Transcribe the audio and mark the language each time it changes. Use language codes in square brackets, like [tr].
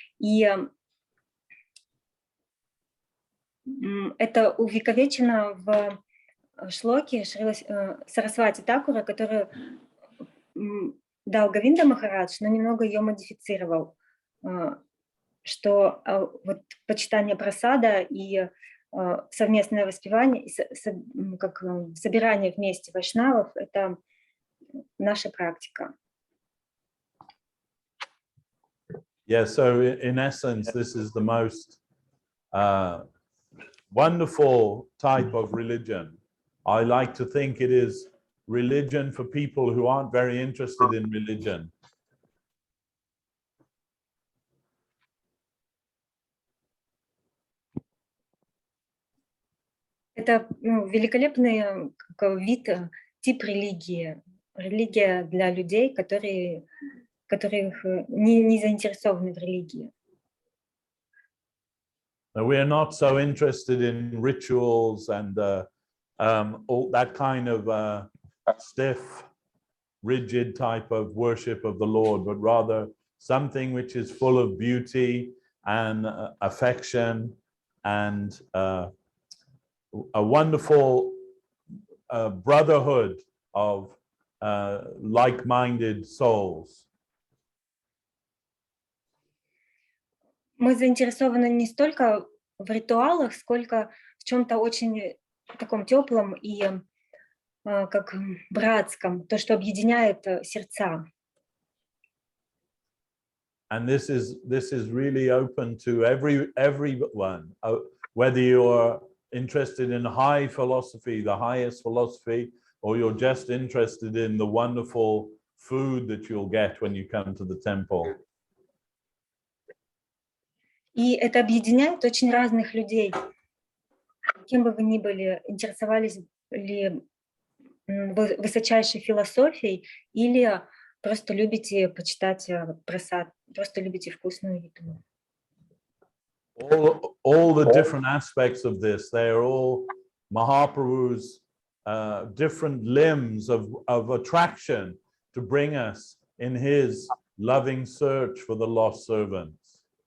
[ru] И это увековечено в шлоке Сарасвати Такура, который дал Говинда Махарадж, но немного ее модифицировал, что вот почитание прасада и совместное воспевание, как собирание вместе вайшнавов – это наша практика. [en] Yeah, so in essence, this is the most wonderful type of religion. I like to think it is religion for people who aren't very interested in religion. [ru] Это великолепный вид, тип религии. Религия для людей, которые не заинтересованы в религии. [en] We are not so interested in rituals and all that kind of stiff, rigid type of worship of the Lord, but rather something which is full of beauty and affection and a wonderful brotherhood of like-minded souls. [ru] Мы заинтересованы не столько в ритуалах, сколько в чем-то очень таком теплом и как братском, то, что объединяет сердца. [en] And this is really open to everyone, whether you're interested in high philosophy, the highest philosophy, or you're just interested in the wonderful food that you'll get when you come to the temple. [ru] И это объединяет очень разных людей. Кем бы вы ни были, интересовались ли высочайшей философией или просто любите почитать прасад, просто любите вкусную еду. [en] All the different aspects of this, they are all Mahaprabhu's different limbs of attraction to bring us in his loving search for the lost servants.